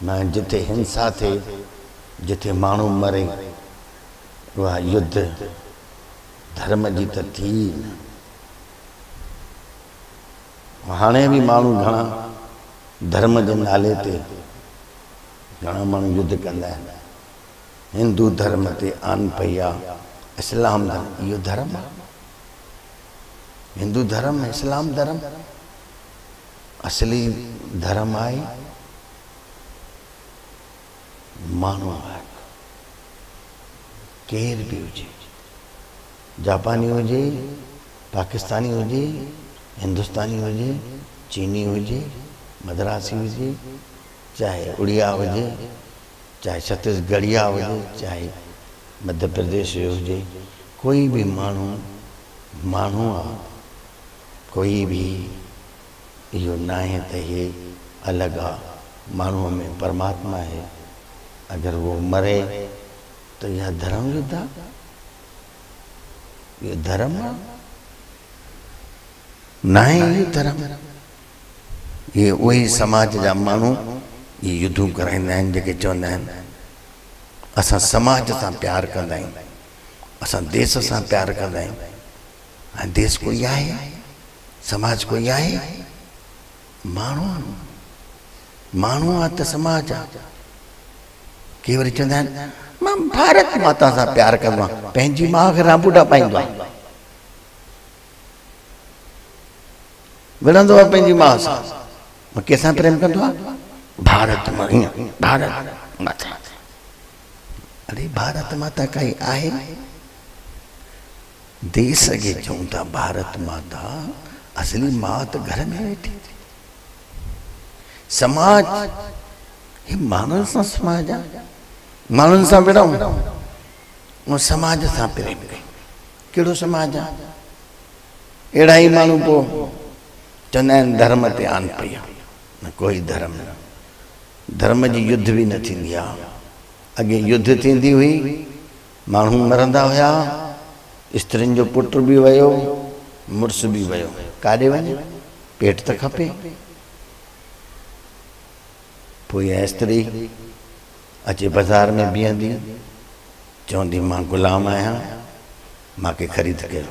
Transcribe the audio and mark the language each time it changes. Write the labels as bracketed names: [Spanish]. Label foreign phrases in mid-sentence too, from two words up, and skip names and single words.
[Sindhi] मां जिथे हिंसा थिए जिथे माण्हू मरे उहा युद्ध धर्म जी त थी न। हाणे बि माण्हू घणा धर्म जे नाले ते घणा माण्हू युद्ध कंदा आहिनि। हिंदू धर्म ते आन पई आहे इस्लाम धर्म। इहो धर्म आहे हिंदू धर्म इस्लाम धर्म असली धर्म आहे माण्हू आहे केर बि हुजे जापानी हुजे पाकिस्तानी हुजे हिंदुस्तानी हुजे चीनी हुजे मद्रासी हुजे चाहे उड़िया हुजे चाहे छत्तीसगढ़िया हुजे चाहे मध्य प्रदेश हुजे [Hindi] कोई भी [Sindhi] माण्हू आहे। कोई भी इहो न आहे त हे अलॻि आहे। माण्हूअ में परमात्मा है। [Hindi] अगर वो मरे तो यह [Sindhi] धर्म युद्ध आहे। ये धर्म न आहे। [Hindi] ये धर्म ये वही [Sindhi] समाज जा माण्हू ये युद्धूं कराईंदा आहिनि जेके चवंदा आहिनि असां समाज सां प्यार कंदा आहियूं असां देश सां प्यार कंदा आहियूं। ऐं देश कोई आहे समाज कोई आहे माण्हू माण्हू आहे त समाज आहे। के वरी चवंदा आहिनि मां भारत माता सां प्यार कंदो आहियां, पंहिंजी माउ खे राबूटा पाईंदो आहे, विढ़ंदो आहे पंहिंजी माउ सां, मां कंहिंसां प्रेम कंदो आहे? भारत मां, भारत माता। अरे भारत माता काई आहे? देश खे चऊं था भारत माता, असली मां त घर में वेठी। समाज हे माण्हुनि सां समाज आहे, माण्हुनि सां विढ़ूं ऐं समाज सां प्रेम कयूं। कहिड़ो समाज आहे? अहिड़ा ई माण्हू पोइ चवंदा आहिनि धर्म ते आन पई आहे। न कोई धर्म न, धर्म जी युद्ध बि न थींदी आहे। अॻे युद्ध थींदी हुई, माण्हू मरंदा हुया, स्त्रियुनि जो पुट बि वियो, मुड़ुस बि वियो, काॾे वञे? पेट त खपे। पोइ इहा स्त्री अचे बाज़ार में बीहंदी, चवंदी मां ग़ुलाम आहियां, मूंखे ख़रीद कयो।